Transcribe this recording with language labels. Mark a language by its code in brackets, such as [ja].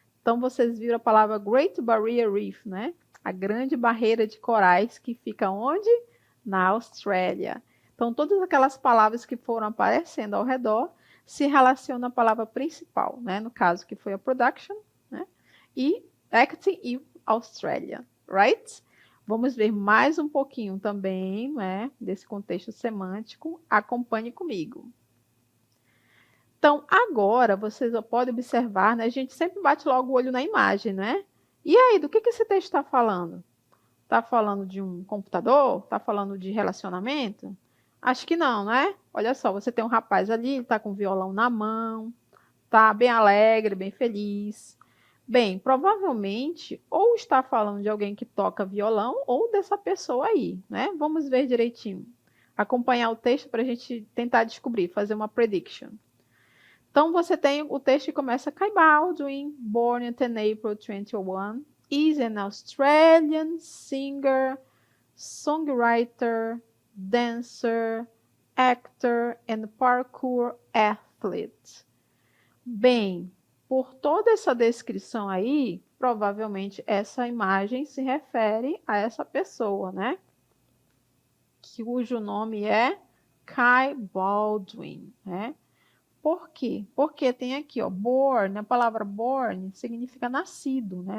[pt] Então, vocês viram a palavra Great Barrier Reef, né? A grande barreira de corais que fica onde? Na Austrália. Então, todas aquelas palavras que foram aparecendo ao redor se relacionam à palavra principal, né? No caso, que foi a production, né? E acting e Australia, right? Vamos ver mais um pouquinho também, né, desse contexto semântico. Acompanhe comigo. Então, agora, vocês podem observar, né, a gente sempre bate logo o olho na imagem, né? E aí, do que esse texto está falando? Está falando de um computador? Está falando de relacionamento? Acho que não, né? Olha só, você tem um rapaz ali, está com o violão na mão, está bem alegre, bem feliz. Bem, provavelmente, ou está falando de alguém que toca violão, ou dessa pessoa aí, né? Vamos ver direitinho. Acompanhar o texto para a gente tentar descobrir, fazer uma prediction. Então, você tem o texto que começa: [en] Kai Baldwin, born in April 21, is an Australian singer, songwriter, dancer, actor and parkour athlete. [pt] Bem, por toda essa descrição aí, provavelmente essa imagem se refere a essa pessoa, né? Cujo nome é Kai Baldwin, né? Por quê? Porque tem aqui, ó, born, a palavra born significa nascido, né?